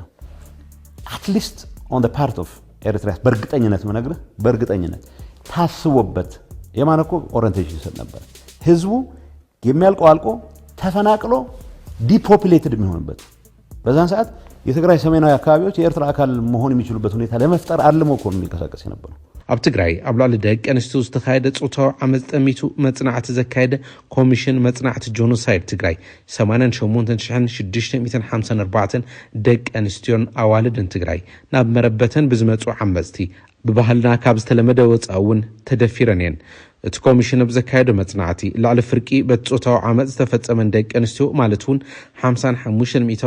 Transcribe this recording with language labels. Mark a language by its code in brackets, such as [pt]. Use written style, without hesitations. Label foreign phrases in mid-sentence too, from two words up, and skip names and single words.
[en] at least on the part of Eritrea [am] በእርግጠኝነት መነግርህ በእርግጠኝነት ታስቦበት የማነኮ ኦሪንቴሽን ይሰጥ ነበር። ህዝቡ የሚያልቀው አልቆ ተፈናቅሎ ዲፖፑሌትድ የሚሆንበት በዛን ሰዓት የትግራይ ሰሜናዊ አካባቢዎች የኤርትራ አካል መሆን የሚችሉበት ሁኔታ ለመፍጠር አልሞ እኮ ነው የሚንቀሳቀስ የነበረው። [ti] ኣብ ትግራይ ኣብ ላዕሊ ደቂ ኣንስትዮ ዝተኻየደ ጾታዊ ዓመፅ ጠሚቱ መጽናዕቲ ዘካየደ ኮሚሽን መጽናዕቲ ጆኖሳይድ ትግራይ 88654 ደቂ ኣንስትዮን ኣዋልድን ትግራይ ናብ መረበተን ብዝመፁ ዓመፅቲ ብባህልና ካብ ዝተለመደ ወፃእ እውን ተደፊረን እየን። እቲ ኮሚሽን ብዘካየደ መጽናዕቲ ላዕሊ ፍርቂ በጾታው ዓመጽ ተፈጸመ ደቂ ኣንስትዮ ማለት እውን 55%